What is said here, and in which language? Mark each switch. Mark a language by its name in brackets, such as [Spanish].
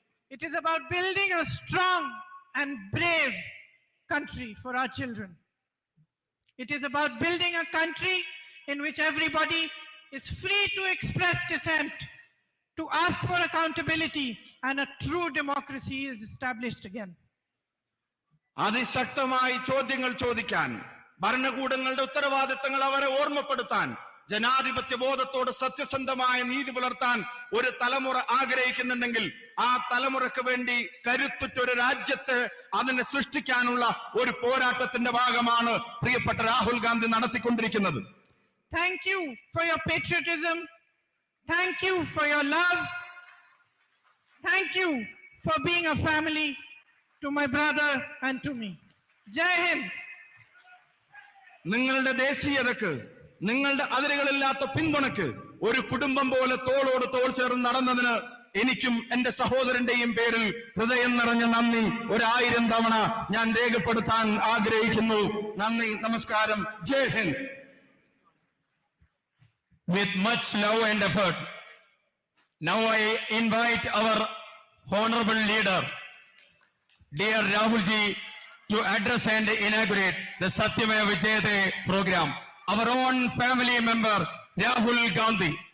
[English] It is about building a strong and brave country for our children. It is about building a country in which everybody is free to express dissent, to ask for accountability, and a true democracy is established again. [Malayalam] അതിശക്തമായി ചോദ്യങ്ങൾ ചോദിക്കാൻ, ഭരണകൂടങ്ങളുടെ ഉത്തരവാദിത്തങ്ങൾ അവരെ ഓർമ്മപ്പെടുത്താൻ, ജനാധിപത്യ ബോധത്തോട് സത്യസന്ധമായ നീതി പുലർത്താൻ ഒരു തലമുറ ആഗ്രഹിക്കുന്നുണ്ടെങ്കിൽ ആ തലമുറക്ക് വേണ്ടി കരുത്തുറ്റൊരു രാജ്യത്ത് അതിനെ സൃഷ്ടിക്കാനുള്ള ഒരു പോരാട്ടത്തിന്റെ ഭാഗമാണ് പ്രിയപ്പെട്ട രാഹുൽ ഗാന്ധി നടത്തിക്കൊണ്ടിരിക്കുന്നത്. [English] Thank you for your patriotism. Thank you for your love. Thank you for being a family to my brother and to me. [Hindi] Jai Hind. [Malayalam] നിങ്ങളുടെ ദേശീയതക്ക്, നിങ്ങളുടെ അതിരുകളില്ലാത്ത പിന്തുണക്ക് ഒരു കുടുംബം പോലെ തോളോട് തോൾ ചേർന്ന് നടന്നതിന് എനിക്കും എന്റെ സഹോദരന്റെയും പേരിൽ ഹൃദയം നിറഞ്ഞ നന്ദി 1000 തവണ ഞാൻ രേഖപ്പെടുത്താൻ ആഗ്രഹിക്കുന്നു. നന്ദി, നമസ്കാരം, ജയ് Hind. [English] With much love and effort, now I invite our honorable leader, dear Rahul ji, to address and inaugurate the Satyameva Jayate program. Our own family member, Rahul Gandhi.